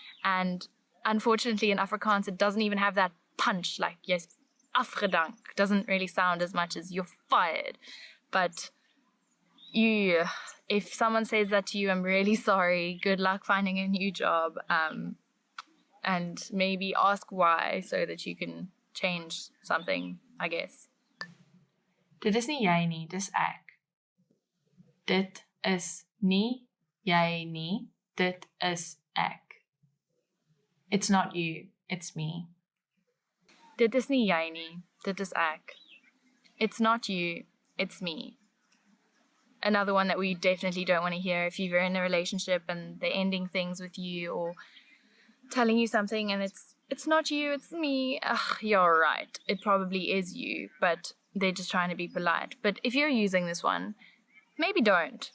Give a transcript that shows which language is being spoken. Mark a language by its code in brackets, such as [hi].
[en] And unfortunately in Afrikaans, it doesn't even have that punch, like, yes, afgedank. Doesn't really sound as much as you're fired. But if someone says that to you, I'm really sorry. Good luck finding a new job. And maybe ask why so that you can change something, I guess. [af] Dit is nie jy nie, dis ek. Dit is nie jy nie, dit is ek. [en] It's not you, it's me. [af] Dit is nie jy nie, dit is ek. [en] It's not you, it's me. Another one that we definitely don't want to hear if you're in a relationship and they're ending things with you or telling you something and it's not you, it's me. Ugh, you're right. It probably is you, but they're just trying to be polite. But if you're using this one, maybe don't.